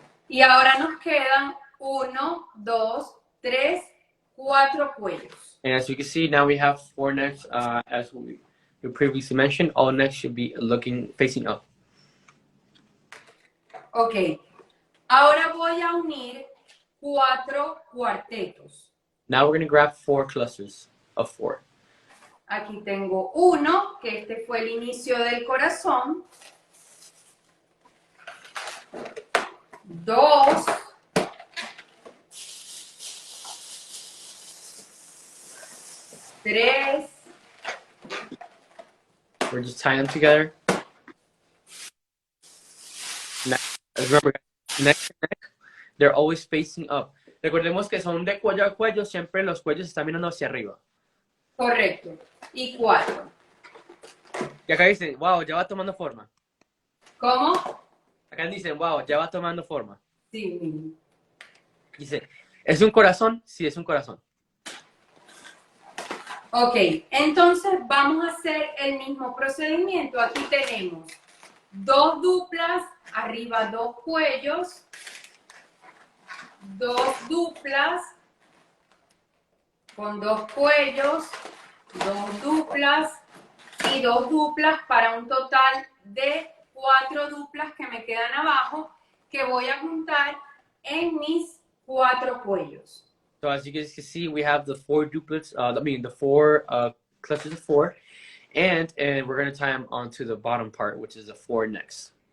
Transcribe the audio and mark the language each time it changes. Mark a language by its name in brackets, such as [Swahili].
[Spanish] Y ahora nos quedan 1, 2, 3, 4 cuellos. [English] And as you can see, now we have 4 necks, as we previously mentioned. All necks should be facing up. [Spanish] Ok. Ahora voy a unir 4 cuartetos. [English] Now we're going to grab 4 clusters of 4. [Spanish] Aquí tengo uno, que este fue el inicio del corazón. 2. 3. [English] We're just tying them together. Now, remember, neck to neck, they're always facing up. [Spanish] Recordemos que son de cuello a cuello, siempre los cuellos están mirando hacia arriba. Correcto. Y 4. Y acá dicen, wow, ya va tomando forma. ¿Cómo? Acá dicen, wow, ya va tomando forma. Sí. Dice, ¿es un corazón? Sí, es un corazón. Ok, entonces vamos a hacer el mismo procedimiento. Aquí tenemos 2 duplas, arriba 2 cuellos, 2 duplas, con 2 cuellos, 2 duplas y 2 duplas para un total de 4 duplas que me quedan abajo que voy a juntar en mis 4 cuellos. [English] So as you guys can see, we have the 4 duplets, the 4 clusters of 4, and we're going to tie them onto the bottom part, which is the 4 necks.